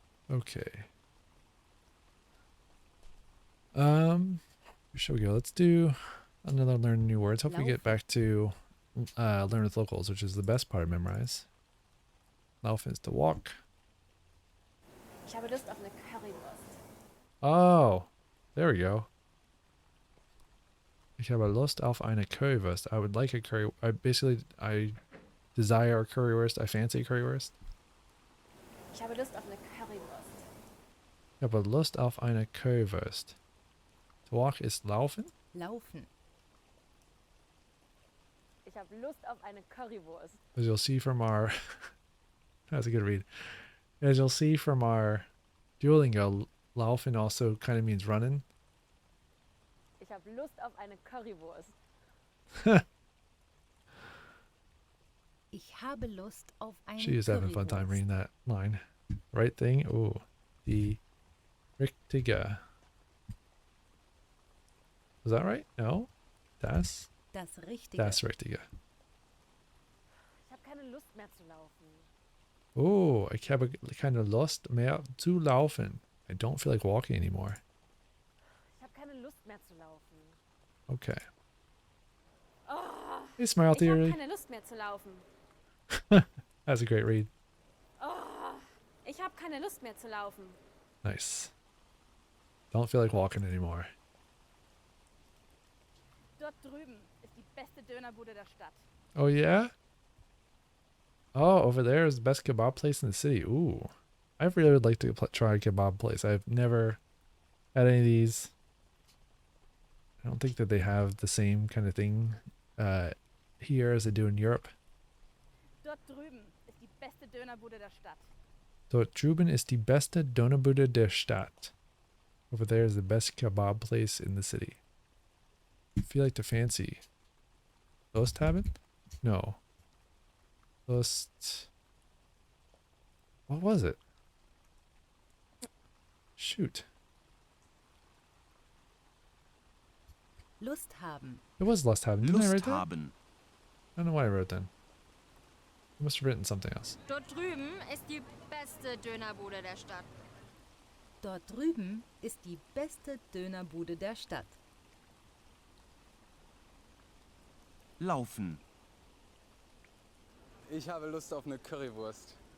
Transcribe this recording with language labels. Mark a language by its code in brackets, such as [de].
[en] Okay. Where shall we go? Let's do another learn new words. Hope we get back to learn with locals, which is the best part of Memrise. Laufen is to walk. [de] Ich habe Lust auf eine Currywurst. [en] Oh, there we go. [de] Ich habe Lust auf eine Currywurst. [en] I would like a curry. I desire a currywurst. I fancy a currywurst. [de] Ich habe Lust auf eine Currywurst. Ich habe Lust auf eine Currywurst. [en] To walk is laufen. [de] Laufen. Ich habe Lust auf eine Currywurst. [en] As you'll see from our... That's a good read. As you'll see from our Duolingo, laufen also kind of means running. [de] Ich habe Lust auf eine Currywurst. Ich habe Lust auf eine [en] She is having a fun time [de] Currywurst. [en] reading that line. Right thing. Oh, the Richtige. Was that right? No. Das. [de] Das Richtige. Das Richtige. Ich habe keine Lust mehr zu laufen. Oh, ich habe keine Lust mehr zu laufen. [en] I don't feel like walking anymore. [de] Ich habe keine Lust mehr zu laufen. [en] Okay. Oh, Hey, Smile [de] ich habe [en] Theory. [de] keine Lust mehr zu laufen. [en] That's a great read. [de] Oh, ich habe keine Lust mehr zu laufen. [en] Nice. Don't feel like walking anymore. [de] Dort drüben ist die beste Dönerbude der Stadt. [en] Oh, yeah? Oh, over there is the best kebab place in the city. Ooh. I really would like to try a kebab place. I've never had any of these. I don't think that they have the same kind of thing here as they do in Europe. [de] Dort drüben ist die beste Dönerbude der Stadt. Dort drüben ist die beste Dönerbude der Stadt. [en] Over there is the best kebab place in the city. Feel like the fancy. [de] Lust haben? [en] No. Lust. What was it? Shoot. [de] Lust haben. [en] It was [de] lust haben. [en] Didn't I [de] Lust [en] write that? [de] haben. [en] I don't know what I wrote then. I must have written something else. [de] Dort drüben ist die beste Dönerbude der Stadt. Dort drüben ist die beste Dönerbude der Stadt. Laufen. Ich habe Lust auf eine Currywurst.